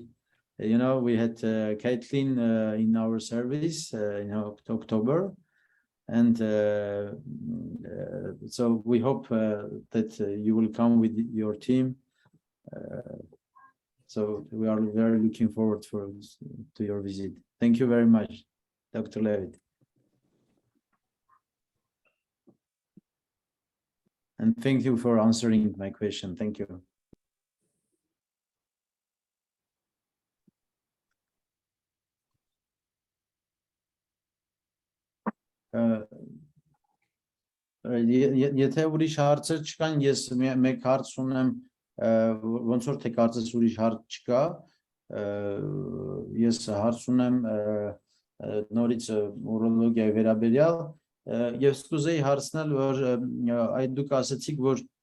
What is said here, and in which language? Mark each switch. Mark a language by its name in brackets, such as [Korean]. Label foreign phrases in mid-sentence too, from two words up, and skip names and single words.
[English] You know, we had Caitlin in our service in October, and so we hope that you will come with your team. So we are very looking forward to your visit. Thank you very much, Dr. Levitt. And thank you for answering my question. Thank you. [Armenian] Եթե ուրիշ հարցեր չկան, ես մեկ հարց ունեմ, ոնց որ թե կարծես ուրիշ հարց չկա, ես հարց ունեմ նորից ուրոլոգիայի վերաբերյալ, եւ սկսեի հարցնել, որ այդ դուք ասացիք, որ